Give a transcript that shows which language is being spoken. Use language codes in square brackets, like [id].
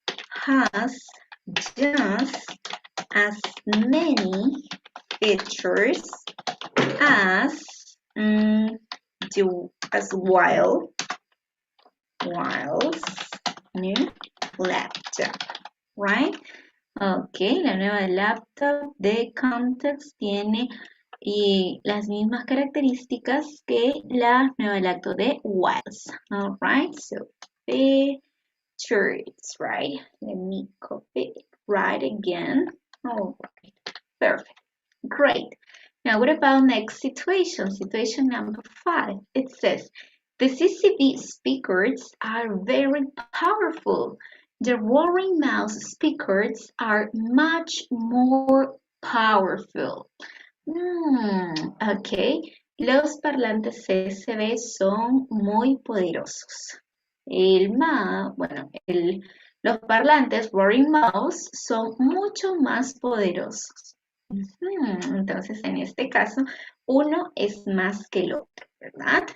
[en] has just as many features as while's new laptop, right? [es] Ok, la nueva laptop de Comtech tiene las mismas características que la nueva laptop de Wiles. [en] All right, so features, right? Let me copy it right again. All right, perfect, great. Now, what about next situation? Situation number 5. It says, the CCV speakers are very powerful. The roaring mouse speakers are much more powerful. [es] Ok, los parlantes CCV son muy poderosos. Los parlantes roaring mouse son mucho más poderosos. Entonces, en este caso, uno es más que el otro, ¿verdad?